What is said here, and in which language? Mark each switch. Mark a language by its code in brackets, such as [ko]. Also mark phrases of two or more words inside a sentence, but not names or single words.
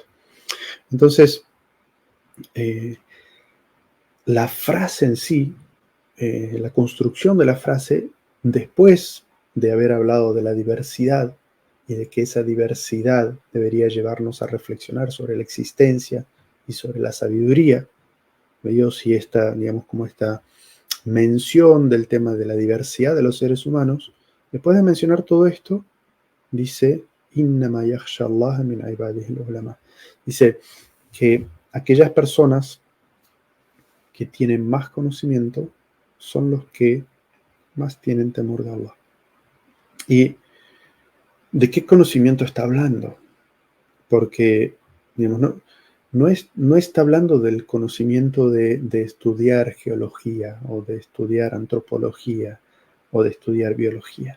[es] Entonces, la frase en sí, la construcción de la frase, después de haber hablado de la diversidad y de que esa diversidad debería llevarnos a reflexionar sobre la existencia y sobre la sabiduría, Dios y esta mención del tema de la diversidad de los seres humanos, después de mencionar todo esto, dice, [ar] إنما يخشى الله من عباده العلماء. [es] Dice que aquellas personas que tienen más conocimiento son los que más tienen temor de Allah. ¿Y de qué conocimiento está hablando? Porque, digamos, no está hablando del conocimiento de estudiar geología o de estudiar antropología o de estudiar biología.